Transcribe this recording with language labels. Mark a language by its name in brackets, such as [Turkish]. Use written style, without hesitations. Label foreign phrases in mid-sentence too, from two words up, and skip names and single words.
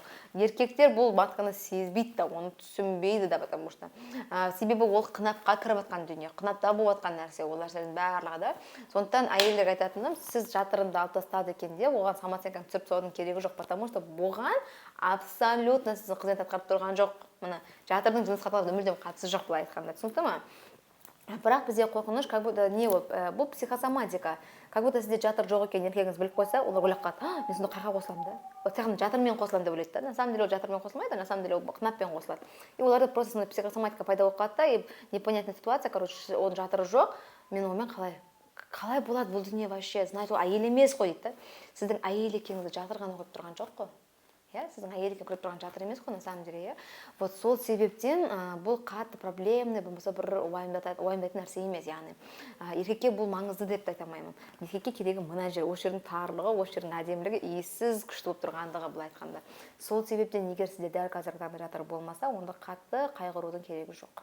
[Kazakh] Еркектер бұл матканы сезбейді да, оны түсінбейді да, [Russian] потому что [Kazakh] себебі ол қынапқа кіріп жатқан дүние, қынапта болып жатқан нәрсе, ол нәрсенің барлығы да. Сондықтан әйелдерге айтатыным, сіз жатырынды алып тастады екен де, оған самооценканы түсіріп тастаудың керегі жоқ, [Russian] потому что [Kazakh] бұған абсолютно сіздің қызмет атқарып тұрған жоқ. Жатырдың жыныс қатынасына мүлдем қатысы жоқ былай айтқанда, түсінікті ме? Бірақ бізде қорқыныш, [Russian] как будто не [Kazakh] бұл психосоматика. [Russian] Как будто [Kazakh] сізде жатыр жоқ екен, еркегіңіз біліп қойса, олар ойлап қалады, мен сонда қайға қосыламын да? Вот тек жатырмен қосыламын деп ойлайды да. [Russian] На самом деле [Kazakh] ол жатырмен қосылмайды, [Russian] на самом деле [Kazakh] ол қынаппен қосылады. И оларда просто сондай психосоматика пайда болып қалады да, [Russian] и непонятная ситуация, короче, [Kazakh] оның жатыры жоқ, мен онымен қалай болады бұл дүние вообще? Знаете, ол әйел емес қой дейді да. Сіздің әйел екеніңізді жатыр ғана қойып тұрған жоқ қой. иә, сіздің әйелге көріп тұрған жатыр емес қой [Russian] на самом деле, [Kazakh] иә. Вот сол себептен бұл қатты проблемный, болмаса бір уайымдайтын нәрсе емес, яғни еркекке бұл маңызды деп те айта алмаймын. Еркекке керегі мына жер, осы жердің тарлығы, осы жердің әдемілігі, иіссіз күшті болып тұрғандығы, былай айтқанда. Сол себептен егер сізде дәл қазір табиғаты болмаса, онда қатты қайғырудың керегі жоқ.